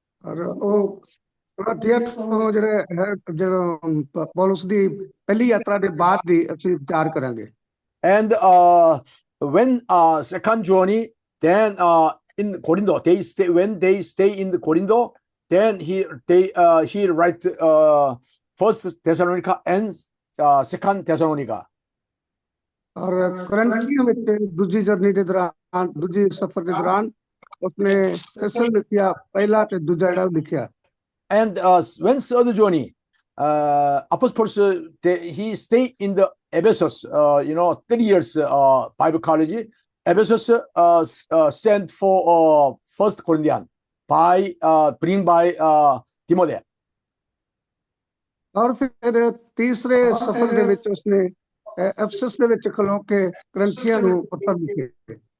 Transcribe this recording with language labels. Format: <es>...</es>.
<pa>ਔਰ ਉਹ ਗਲਾਤੀਆ ਤੋਂ ਜਿਹੜੇ ਹੈ ਜਦੋਂ ਪੌਲੁਸ ਦੀ ਪਹਿਲੀ ਯਾਤਰਾ ਦੇ ਬਾਅਦ ਦੀ ਅਸੀਂ ਵਿਚਾਰ ਕਰਾਂਗੇ</pa> <en>And when second journey, then in Corinto, when they stay in the Corinto, then he write first Thessalonica and second Thessalonica.</en> <pa>ਔਰ ਕੋਰਿੰਥੀਆਂ ਵਿੱਚ ਦੂਜੀ ਜਰਨੀ ਦੇ ਦੌਰਾਨ ਦੂਜੀ ਸਫ਼ਰ ਦੇ ਦੌਰਾਨ ਉਸਨੇ ਥੈਸਲੁਨੀਕਾ ਪਹਿਲਾ ਤੇ ਦੂਜਾ ਜਿਹੜਾ ਲਿਖਿਆ</pa> <en>And when third journey, apostles he stay in the Ephesus, 3 years Bible college. Ephesus sent for first Corinthians bring by Timothy.</en> <pa>ਔਰ ਫਿਰ ਤੀਸਰੇ ਸਫ਼ਰ ਦੇ ਵਿੱਚ ਉਸਨੇ ਅਫਸਸ ਦੇ ਵਿੱਚ ਖਲੋ ਕੇ ਕੋਰਿੰਥੀਆਂ ਨੂੰ ਪੱਤਰ ਲਿਖੇ</pa>